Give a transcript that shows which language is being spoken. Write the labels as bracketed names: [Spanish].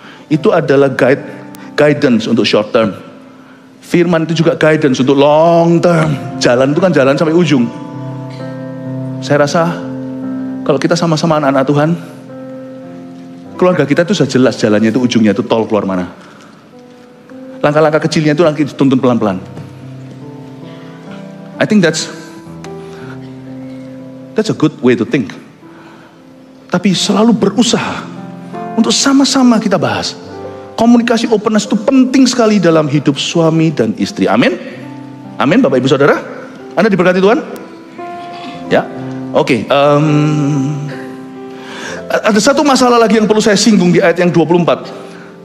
[Indonesian] Itu adalah guidance untuk [English] short term. [Indonesian] Firman itu juga guidance untuk [English] long term. [Indonesian] Jalan itu kan jalan sampai ujung. Saya rasa kalau kita sama-sama anak-anak Tuhan, keluarga kita itu sudah jelas jalannya itu, ujungnya itu tol keluar mana. Langkah-langkah kecilnya itu lagi dituntun pelan-pelan. [English] I think that's a good way to think. [Indonesian] Tapi selalu berusaha untuk sama-sama kita bahas. Komunikasi openness itu penting sekali dalam hidup suami dan istri. Amin. Amin Bapak Ibu Saudara. Anda diberkati Tuhan? Ya. Oke. Ada satu masalah lagi yang perlu saya singgung di ayat yang 24.